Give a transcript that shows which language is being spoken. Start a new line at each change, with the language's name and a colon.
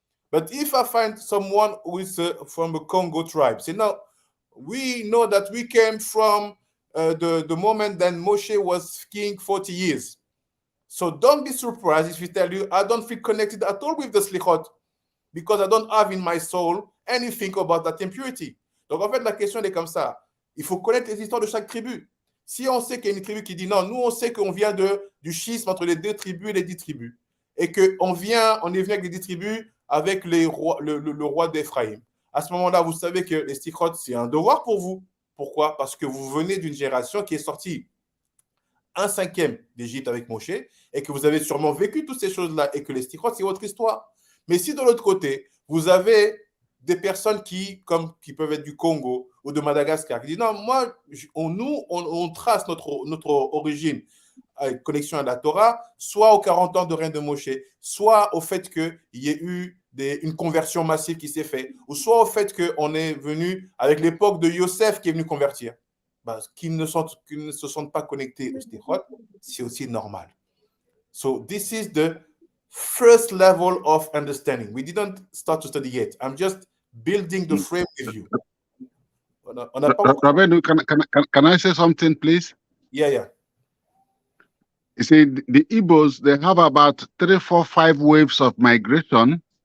English: But if I find someone who is from the Congo tribe, say, no, we know that we came from the moment that Moshe was king 40 years. So don't be surprised if we tell you, I don't feel connected at all with the Selikhot because I don't have in my soul anything about that impurity.
French: Donc en fait, la question est comme ça. Il faut connaître les histoires de chaque tribu. Si on sait qu'il y a une tribu qui dit non, nous on sait qu'on vient du schisme entre les 2 tribus et les 10 tribus. Et qu'on est venu avec les 10 tribus avec le roi d'Ephraïm. À ce moment-là, vous savez que les Selikhot, c'est un devoir pour vous. Pourquoi? Parce que vous venez d'une génération qui est sortie 1/5 d'Égypte avec Moshe et que vous avez sûrement vécu toutes ces choses-là et que les Selikhot, c'est votre histoire. Mais si de l'autre côté, vous avez des personnes qui peuvent être du Congo ou de Madagascar, qui disent non, moi, on trace notre origine connexion à la Torah, soit aux 40 ans de règne de Moshe, soit au fait qu'il y ait eu une conversion massive qui s'est faite, ou soit au fait qu'on est venu avec l'époque de Yosef qui est venu convertir. Qu'ils ne se sentent pas connectés au Selikhot, c'est aussi normal.
English: So this is the first level of understanding. We didn't start to study yet. I'm just building the frame with you. Rabbi, can I say something, please? Yeah. You see, the Igbos, they have about 3, 4, 5 waves of migration.